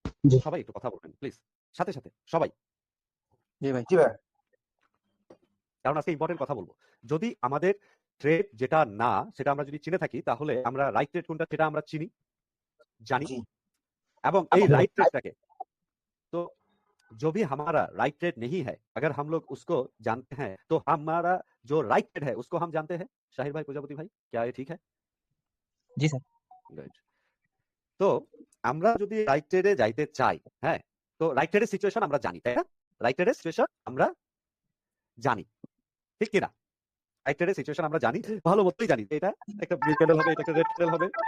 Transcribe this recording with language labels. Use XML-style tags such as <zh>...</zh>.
<bn>জি সবাই একটু কথা বলবেন প্লিজ, সাথে সাথে সবাই, জি ভাই জি ভাই কারণ আজকে ইম্পর্টেন্ট কথা বলবো। যদি আমাদের ট্রেড যেটা না সেটা আমরা যদি চিনে থাকি, তাহলে আমরা রাইট ট্রেড কোনটা সেটা আমরা জানি, জি এবং এই জি</bn> <hi>राइट ट्रेड टाके तो जो भी हमारा राइट ट्रेड नहीं है, अगर हम लोग उसको जानते हैं तो हमारा जो राइट ट्रेड है उसको हम जानते हैं। शाहिर भाई, प्रजापति भाई, क्या ये ठीक है?</hi> <bn>জি স্যার</bn> <en>Good.</en> <bn>তো আমরা যদি রাইট ট্রেডে যাইতে চাই, হ্যাঁ, তো রাইট ট্রেডের সিচুয়েশন আমরা জানি, তাই না? রাইট ট্রেডের সিচুয়েশন আমরা জানি, ঠিক কি না? রাইট ট্রেডের সিচুয়েশন আমরা জানি, ভালো মতোই জানি। এটা একটা গ্রিন ক্যান্ডেল হবে, এটা একটা রেড ক্যান্ডেল হবে।</bn>